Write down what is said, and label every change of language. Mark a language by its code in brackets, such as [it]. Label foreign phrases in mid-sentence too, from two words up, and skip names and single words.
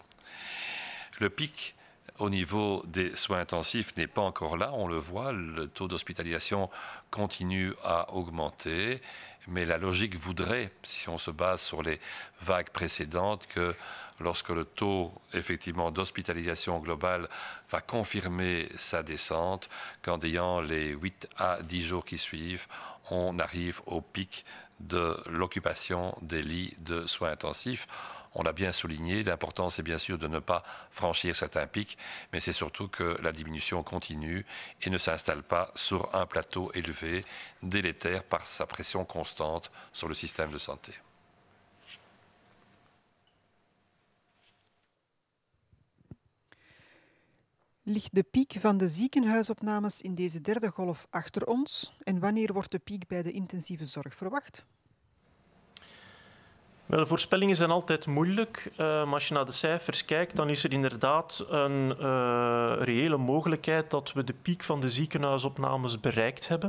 [fr] Le pic au niveau des soins intensifs n'est pas encore là, on le voit, le taux d'hospitalisation continue à augmenter, mais la logique voudrait, si on se base sur les vagues précédentes, que lorsque le taux effectivement d'hospitalisation globale va confirmer sa descente, qu'en ayant les 8 à 10 jours qui suivent, on arrive au pic de l'occupation des lits de soins intensifs. On l'a bien souligné, l'important c'est bien sûr de ne pas franchir certains pics, mais c'est surtout que la diminution continue et ne s'installe pas sur un plateau élevé, délétère par sa pression constante sur le système de santé. [nl] Ligt de piek van de ziekenhuisopnames in deze derde golf achter ons? En wanneer wordt de piek bij de intensieve zorg verwacht? Wel, voorspellingen zijn altijd moeilijk, maar als je naar de cijfers kijkt, dan is er inderdaad een reële mogelijkheid dat we de piek van de ziekenhuisopnames bereikt hebben.